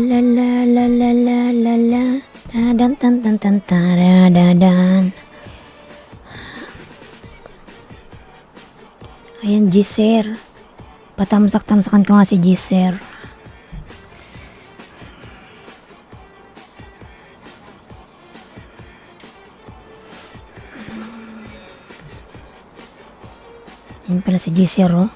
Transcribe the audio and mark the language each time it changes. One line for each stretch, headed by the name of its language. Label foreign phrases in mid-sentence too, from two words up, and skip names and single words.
Filipino: la la la la la la la dan tan tan tan tan dan. Ayan, Gisser. Patamsak-tamsakan ko nga si Gisser. Ayan pala si Gisser, oh.